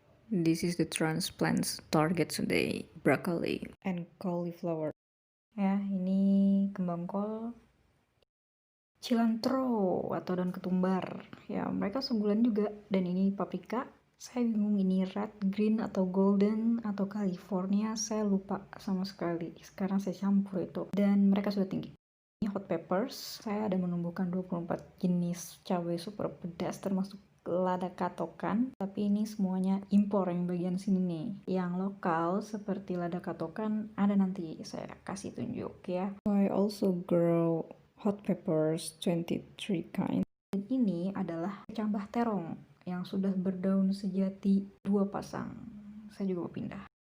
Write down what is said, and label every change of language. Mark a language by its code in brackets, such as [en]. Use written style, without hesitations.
[en] This is the transplants target today, broccoli and cauliflower. [id] Ya, ini kembang kol, cilantro atau daun ketumbar. Ya, mereka sebulan juga. Dan ini paprika. Saya bingung ini red, green, atau golden, atau California. Saya lupa sama sekali. Sekarang saya campur itu. Dan mereka sudah tinggi. Ini hot peppers. Saya ada menumbuhkan 24 jenis cabai super pedas termasuk lada katokan. Tapi ini semuanya impor yang bagian sini nih. Yang lokal seperti lada katokan ada nanti saya kasih tunjuk ya. [en] I also grow hot peppers 23 kind. [id] Dan ini adalah kecambah terong yang sudah berdaun sejati 2 pasang. Saya juga mau pindah.